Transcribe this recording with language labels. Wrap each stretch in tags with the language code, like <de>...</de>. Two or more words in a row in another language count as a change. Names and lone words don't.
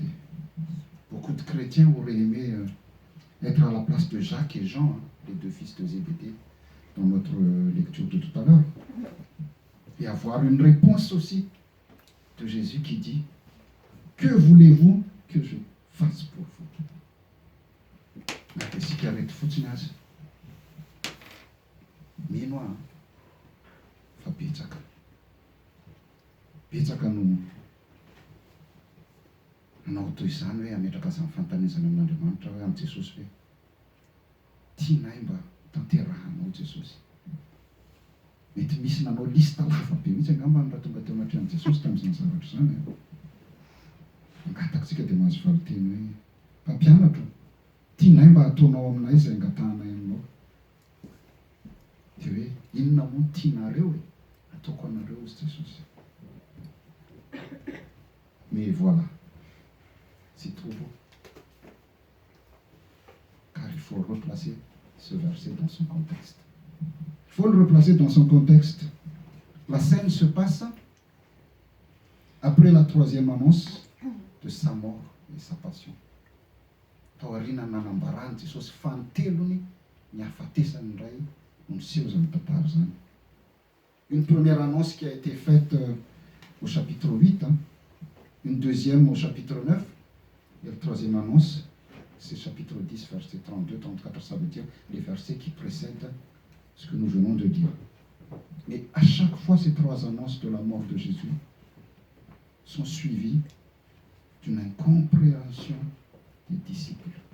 <fr>Beaucoup de chrétiens auraient aimé être à la place de Jacques et Jean, les deux fils de Zébédée, dans notre lecture de tout à l'heure. Et avoir une réponse aussi de Jésus qui dit, que voulez-vous que je fasse pour vous? Mais si tu arrêtes foutinage,</fr> <mg>mino fa betsaka no nanao toy izany hoe ametraka azy amin'ny fantanizana amin'Andriamanitra hoe amin'ny Jesosy hoe tianay mba tanterahanao Jesosy. Mety misy nanao lista lava be mihitsy angamba raha tonga teo anatrehany Jesosy tamin'izany zavatra izany. Angatakitsika dia mahazo valiteny hoe mpampianatra, tianay mba ataonao aminay izay angatahanay aminao. Dia hoe inona moa tianareo e? Ataoko anareo izy Jesosy.</mg> <fr>Mais voilà, c'est trop beau. Car il faut replacer ce verset dans son contexte. Il faut le replacer dans son contexte. La scène se passe après la troisième annonce de sa mort et sa passion.</fr> <mg>Taorina nanambarany Jesosy fanotelony ny hafatesany indray no miseho zany tantara zany.</mg> <fr>Une première annonce qui a été faite au chapitre 8, une deuxième au chapitre 9, et la troisième annonce, c'est chapitre 10, verset 32-34, ça veut dire les versets qui précèdent ce que nous venons de dire. Mais à chaque fois, ces trois annonces de la mort de Jésus sont suivies d'une incompréhension des disciples.</fr>